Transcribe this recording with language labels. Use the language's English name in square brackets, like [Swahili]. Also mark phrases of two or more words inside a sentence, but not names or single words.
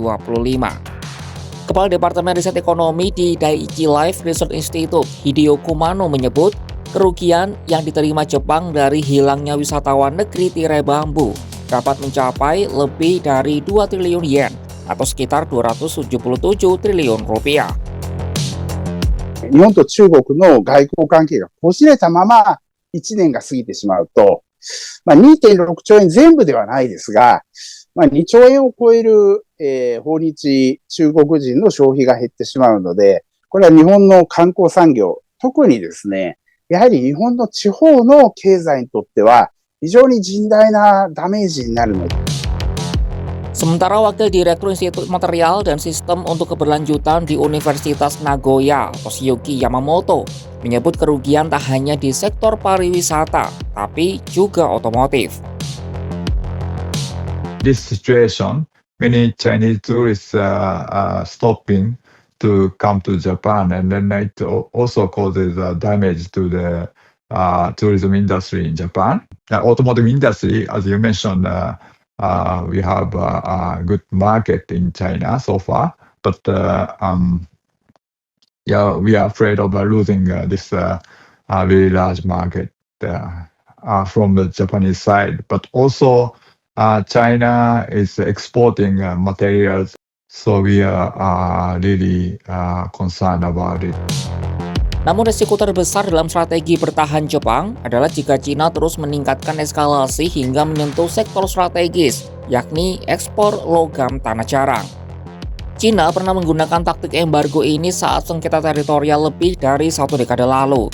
[Indonesian] Kepala Departemen Riset Ekonomi di Daiichi Life Research Institute, Hideo Kumano menyebut, kerugian yang diterima Jepang dari hilangnya wisatawan negeri tirai bambu dapat mencapai lebih dari 2 triliun yen atau sekitar 277 triliun rupiah. [Japanese] 日本と中国の外交関係がこじれたまま1年が過ぎてしまうと、2.6兆円全部ではないですが、 2兆円を超える、訪日中国人の消費が減ってしまうので、これは日本の観光産業、特にですね、やはり日本の地方の経済にとっては非常に甚大なダメージになるので。 [Indonesian] Sementara Wakil Direktur Institut Material dan Sistem untuk Keberlanjutan di Universitas Nagoya, Toshiyuki Yamamoto, menyebut kerugian tak hanya di sektor pariwisata, tapi juga otomotif. [English] This situation, many Chinese tourists stopping to come to Japan, and then it also causes damage to the tourism industry in Japan. Automotive industry, as you mentioned, we have a good market in China so far, but we are afraid of losing this very large market from the Japanese side. But also, China is exporting materials, so we are really concerned about it. [Indonesian] Namun resiko terbesar dalam strategi bertahan Jepang adalah jika Cina terus meningkatkan eskalasi hingga menyentuh sektor strategis, yakni ekspor logam tanah jarang. Cina pernah menggunakan taktik embargo ini saat sengketa teritorial lebih dari 1 dekade lalu.